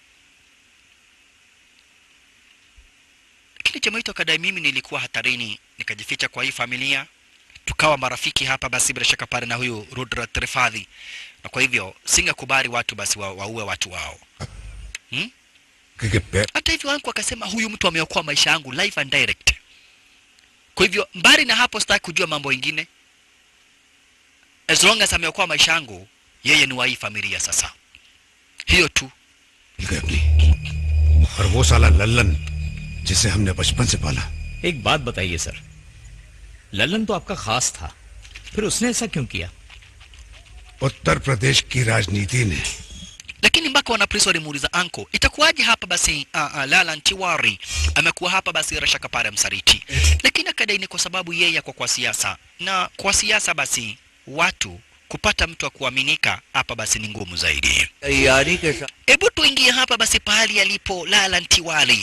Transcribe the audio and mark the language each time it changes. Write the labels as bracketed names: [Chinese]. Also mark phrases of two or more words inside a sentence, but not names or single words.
[Swahili] Kile jamaa hicho akadai mimi nilikuwa hatarini nikajificha kwa hii familia. Tukawa marafiki hapa basi bila shaka pale na huyu Rudra Trefadhi. Na kwa hivyo singekubali watu basi waue watu wao. Hata hivyo wangu akasema huyu mtu ameokoa maisha yangu [English] live and direct. [Swahili] Kwa hivyo mbali na hapo sitaki kujua mambo mengine. [English] As long as [Swahili] ameokoa maisha yangu, yeye ni wa hii familia sasa. Hiyo tu. [Hindi] और वो साला लल्लन जिसे हमने बचपन से पाला। एक बात बताइए सर, लल्लन तो आपका खास था, फिर उसने ऐसा क्यों किया? उत्तर प्रदेश की राजनीति ने [Swahili] lakini mpaka wanapolisi walimuuliza anko, itakuwaje hapa basi Lalan Tiwari amekuwa hapa basi bila shaka pale msaliti, lakini akadai ni kwa sababu yeye kwa siasa, na kwa siasa basi watu kupata mtu wa kuaminika hapa basi ni ngumu zaidi. Hebu tuingie hapa basi pahali alipo Lalan Tiwari.